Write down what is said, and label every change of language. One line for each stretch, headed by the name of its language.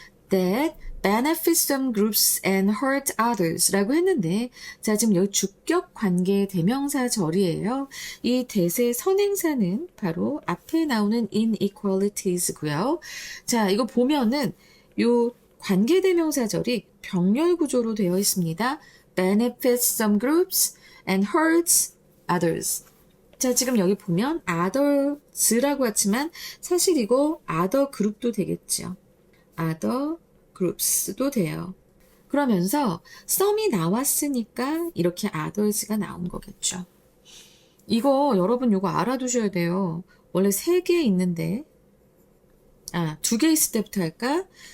English: that benefit some groups and hurt others
Korean: 라고 했는데, 자, 지금 여기 주격 관계 대명사 절이에요. 이 대세 선행사는 바로 앞에 나오는 inequalities고요. 자, 이거 보면은 요 관계 대명사 절이 병렬 구조로 되어 있습니다.
English: benefits some groups and hurts others.
Korean: 자, 지금 여기 보면 others라고 했지만 사실 이거 other group도 되겠죠. other groups도 돼요. 그러면서 some이 나왔으니까 이렇게 others가 나온 거겠죠. 이거 여러분 요거 알아두셔야 돼요. 원래 3개 있는데 2개 있을 때부터 할까?